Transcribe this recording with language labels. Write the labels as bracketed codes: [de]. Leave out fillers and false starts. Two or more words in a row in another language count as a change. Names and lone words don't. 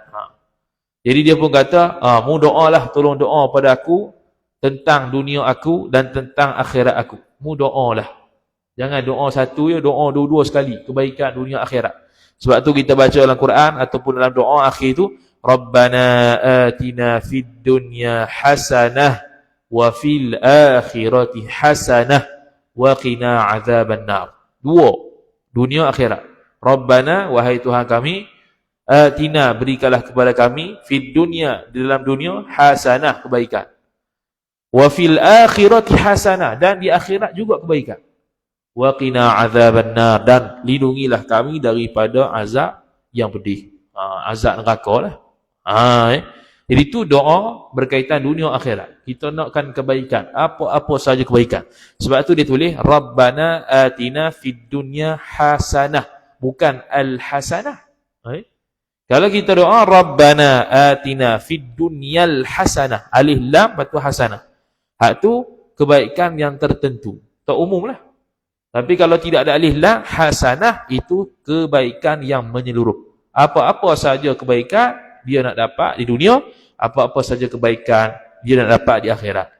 [ms] Jadi dia pun kata, mu doalah, tolong doa pada aku tentang dunia aku dan tentang akhirat aku. Mu doalah. Jangan doa satu ya, doa dua-dua sekali, kebaikan dunia akhirat. Sebab tu kita baca dalam Quran ataupun dalam doa akhir tu, [ar] ربنا آتنا في الدنيا حسنة وفي الآخرة حسنة وقنا عذاب النار. [ms] Dua, dunia akhirat. Rabbana, wahai Tuhan kami, atina, berikanlah kepada kami, [ar] في الدنيا, [ms] di dalam dunia, hasanah, kebaikan. [ar] وفي الآخرة حسنة, [ms] dan di akhirat juga kebaikan. [ar] وقنا عذاب النار, [ms] dan lindungilah kami daripada azab yang pedih. Azab neraka lah. Jadi itu doa berkaitan dunia akhirat. Kita nakkan kebaikan, apa-apa saja kebaikan. Sebab tu dia tulis [ar] ربنا آتنا في الدنيا حسنة, [ms] bukan al-hasanah. Kalau kita doa [ar] ربنا آتنا في الدنيا الحسنة, [ms] alif lam lepas tu hasanah. Hak tu kebaikan yang tertentu, tak umum lah. Tapi kalau tidak ada alif lam, hasanah itu kebaikan yang menyeluruh. Apa-apa saja kebaikan dia nak dapat di dunia, apa-apa saja kebaikan dia nak dapat di akhirat.